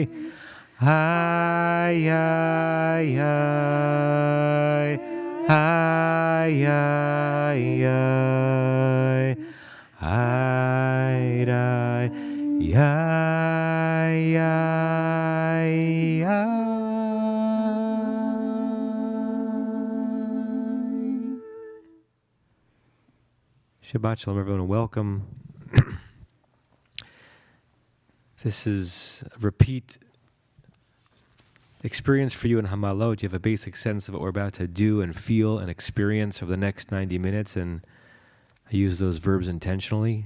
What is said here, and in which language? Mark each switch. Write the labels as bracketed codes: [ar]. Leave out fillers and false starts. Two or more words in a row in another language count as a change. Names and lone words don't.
[he] Ay, ay, ay. Ay, ay, ay. Ay, ay, ay, ay, ay. שבת שלום, [en] everyone, and welcome. This is a repeat experience for you in Hama'alot. You have a basic sense of what we're about to do and feel and experience over the next 90 minutes, and I use those verbs intentionally.